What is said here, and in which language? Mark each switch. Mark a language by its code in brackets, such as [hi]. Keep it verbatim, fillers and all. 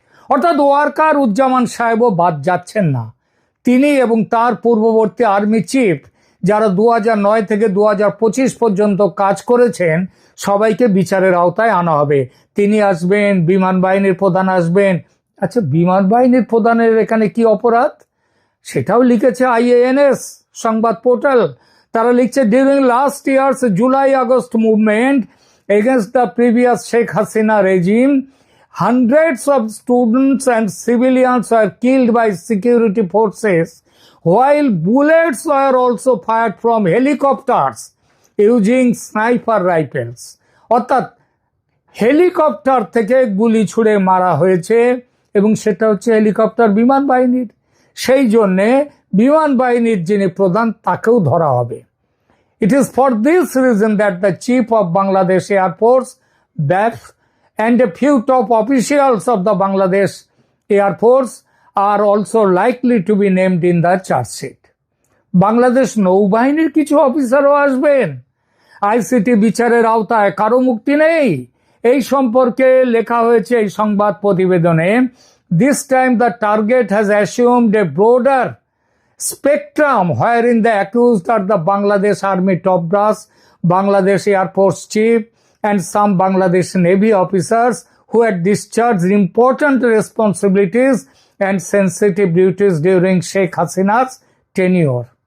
[bn] অর্থাৎ ওয়াকারুজ্জামান সাহেবও বাদ যাচ্ছেন না, তিনি এবং তার পূর্ববর্তী আর্মি চিফ যারা দু হাজার নয় থেকে দু হাজার পঁচিশ পর্যন্ত কাজ করেছেন সবাইকে বিচারের আওতায় আনা হবে। তিনি আসবেন, বিমান বাহিনীর প্রধান আসবেন। আচ্ছা, বিমান বাহিনীর প্রধানের এখানে কি অপরাধ সেটাও লিখেছে আইএএনএস সংবাদ পোর্টাল। তারা লিখছে, [en] During last year's July August movement against the previous Sheikh Hasina regime hundreds of students and civilians were killed by security forces, while bullets were also fired from helicopters using sniper rifles. [bn] অর্থাৎ helicopter থেকে গুলি ছুড়ে মারা হয়েছে, এবং সেটা হচ্ছে helicopter বিমান বাহিনীর, সেই জন্যে বিমান বাহিনীর যিনি প্রধান তাকেও ধরা হবে। [en] It is for this reason that the chief of Bangladesh Air Force, B A F, and a few top officials of the Bangladesh Air Force are also likely to be named in the charge sheet. [bn] Bangladesh নৌবাহিনীর কিছু অফিসারও আসবেন ICT বিচারের আওতায়, কারো মুক্তি নেই। এই সম্পর্কে লেখা হয়েছে এই সংবাদ প্রতিবেদনে, [en] This time the target has assumed a broader spectrum wherein the accused are the Bangladesh army top brass, Bangladesh air force chief, and some Bangladesh Navy officers who had discharged important responsibilities and sensitive duties during Sheikh Hasina's tenure.